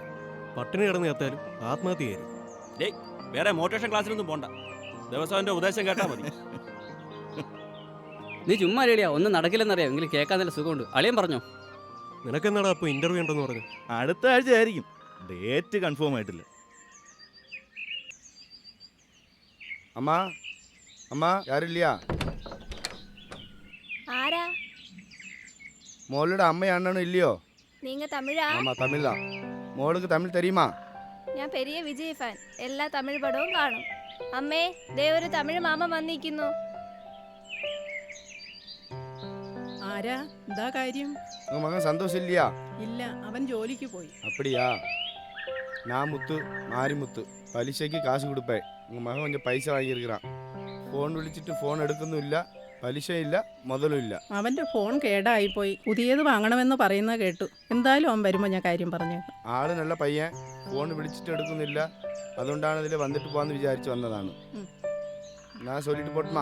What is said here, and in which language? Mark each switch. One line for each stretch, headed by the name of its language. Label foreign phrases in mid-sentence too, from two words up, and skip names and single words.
Malayalam: പട്ടിണി കിടന്ന് എത്താലും ആത്മഹത്യ ചെയ്യരുത്. വേറെ മോട്ടിവേഷൻ ക്ലാസ്സിലൊന്നും പോണ്ട, ദിവസം ഉപദേശം കേട്ടാൽ മതി. നീ ചുമ്മാ അളിയാ, ഒന്നും നടക്കില്ലെന്നറിയാം, എങ്കിലും കേൾക്കാൻ നല്ല സുഖമുണ്ട്. അളിയൻ പറഞ്ഞോ? നിനക്കെന്നാടാ അപ്പോൾ ഇന്റർവ്യൂ ഉണ്ടെന്ന് പറഞ്ഞു? അടുത്ത ആഴ്ച ആയിരിക്കും,
English: date confirm
Malayalam: ആയിട്ടില്ല.
Tamil: அம்மா யாரும் இல்லையா? ஆரா? மோளோட அம்மையும் அண்ணனும் இல்லையோ? நீங்க தமிழா? ஆமா, தமிழ் தான். மோளுக்கு தமிழ் தெரியுமா?
Malayalam: ഞാൻ പെരിയ വിജയ് ഫാൻ, എല്ലാ തമിഴ് പടവും കാണും. അമ്മേ, ദേ ഒരു തമിഴ് മാമ വന്നിരിക്കുന്നു. ആരാ? എന്താ കാര്യം?
Tamil: உங்க மகன் சந்தோஷ் இல்லையா?
Malayalam: ഇല്ല, അവൻ ജോലിക്ക് പോയി.
Tamil: அப்படியா? நான் மாரிமுத்து பலிசைக்கு காசு கொடுப்பேன். உங்கள் மகன் கொஞ்சம் பைசா வாங்கியிருக்கிறான்.
Malayalam: ഫോൺ വിളിച്ചിട്ട് ഫോൺ എടുക്കുന്നില്ല, പലിശയില്ല, മുതലുമില്ല. അവൻ്റെ ഫോൺ കേടായിപ്പോയി, പുതിയത് വാങ്ങണമെന്ന് പറയുന്നത് കേട്ടു. എന്തായാലും അവൻ വരുമ്പോൾ ഞാൻ കാര്യം പറഞ്ഞേക്കാം. ആള് നല്ല പയ്യൻ, ഫോൺ വിളിച്ചിട്ട് എടുക്കുന്നില്ല. അതുകൊണ്ടാണ് ഇതിൽ വന്നിട്ട് പോകാമെന്ന് വിചാരിച്ച് വന്നതാണ്. ഞാൻ ചൊല്ലിട്ട് പോട്ടുമാ?